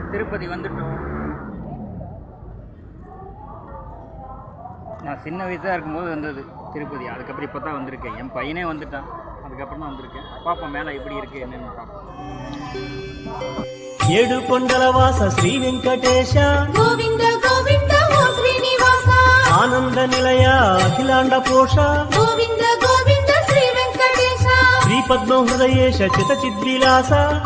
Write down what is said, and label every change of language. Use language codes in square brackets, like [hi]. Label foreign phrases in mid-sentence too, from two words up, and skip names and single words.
[ta] திருப்பதி வந்துட்டோம். நான் சின்ன வயசாக இருக்கும்போது வந்தது திருப்பதி. அதுக்கப்புறம் இப்போ தான் வந்திருக்கேன். என் பையனே வந்துட்டான், அதுக்கப்புறம் தான் வந்திருக்கேன். பார்ப்போம் மேலே எப்படி இருக்குது என்னென்னு பார்ப்போம். [te] ఏడు కొండల వాస శ్రీ వెంకటేశ గోవింద గోవింద ఓ శ్రీనివాస ఆనంద నిలయ అఖిలాండ పోష గోవింద గోవింద శ్రీ వెంకటేశ శ్రీ పద్మ హృదయేశ చిత చిద్విలాస